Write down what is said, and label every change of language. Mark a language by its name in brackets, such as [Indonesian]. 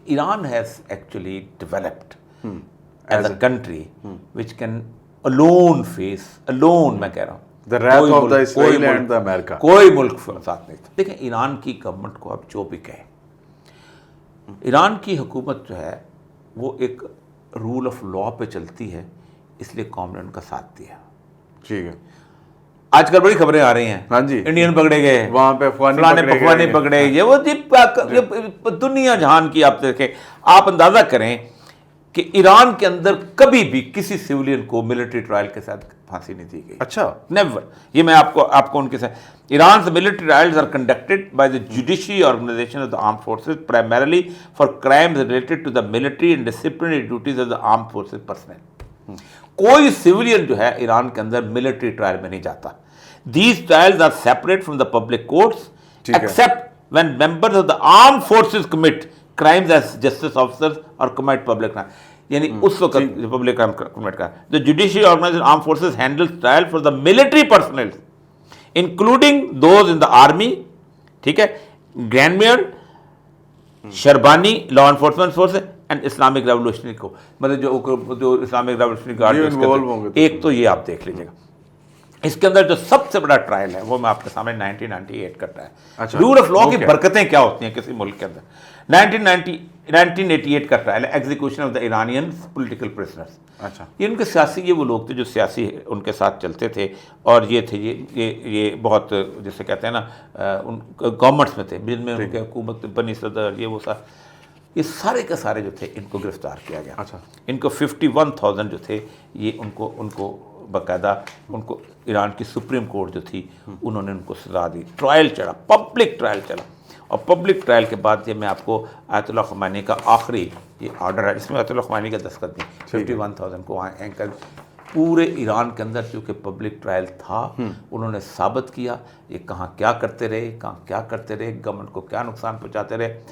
[English] Iran has actually developed as a country which can alone face, alone [Hindi] मैं कह रहा हूँ, [English] The wrath of the Israel and the America. [Hindi] कोई मुल्क साथ नहीं था. देखें ईरान की गवर्नमेंट को आप जो भी कहें, ईरान की हुकूमत जो है वो एक रूल ऑफ लॉ पे चलती है, इसलिए कौम ने उनका साथ दिया. ठीक है. आजकल बड़ी खबरें आ रही हैं, हाँ जी, इंडियन पकड़े गए, वहाँ पे अफगानी पकड़े, ये वो दुनिया जहान की. आप देखें, आप अंदाजा करें कि ईरान के अंदर कभी भी किसी सिविलियन को मिलिट्री ट्रायल के साथ फांसी नहीं दी गई. अच्छा. [English] Never. [Hindi] ये मैं आपको उनके साथ, [English] Iran's military trials are conducted by the judiciary organization of the armed forces primarily for crimes related to the military and disciplinary duties of the armed forces personnel. [Hindi] कोई सिविलियन जो है ईरान के अंदर मिलिट्री ट्रायल में नहीं जाता. [English] These trials are separate from the public courts except when members of the armed forces commit crimes as justice officers or commit public crime. [Hindi] यानी उस वक्त पब्लिक क्राइम कमिट कर. [English] the judiciary organisation arm forces handles trial for the military personnel including those in the army, [Hindi] ठीक है, [English] grand mayor, शरबानी, law enforcement force and Islamic revolutionary को, [Hindi] मतलब जो [English] Islamic revolutionary guard. [Hindi] एक तो ये आप देख लीजिएगा. इसके अंदर जो सबसे बड़ा ट्रायल है वो मैं आपके सामने 1998 का ट्रायल. अच्छा. रूल ऑफ लॉ की बरकतें क्या होती हैं किसी मुल्क के अंदर. 1988 का ट्रायल है, [English] Execution of the Iranian political prisoners. [Hindi] अच्छा. ये उनके सियासी, ये वो लोग थे जो सियासी उनके साथ चलते थे, और ये थे ये बहुत जैसे कहते हैं ना, गवर्नमेंट्स में थे जिनमें उनके हुकूमत बनी सदर, ये वो सा, ये सारे के सारे जो थे इनको गिरफ्तार किया गया. अच्छा. इनको 51,000 जो थे ये उनको बाकायदा उनको ईरान की सुप्रीम कोर्ट जो थी उन्होंने उनको सजा दी. ट्रायल चला, पब्लिक ट्रायल चला, और पब्लिक ट्रायल के बाद ये मैं आपको आयतुल्लाह ख़ुमैनी का आखिरी ये ऑर्डर है, इसमें आयतुल्लाह ख़ुमैनी का दस्तखत भी 51,000 को एंकर पूरे ईरान के अंदर, क्योंकि पब्लिक ट्रायल था, उन्होंने साबित किया ये कहाँ क्या करते रहे, गवर्नमेंट को क्या नुकसान पहुँचाते रहे.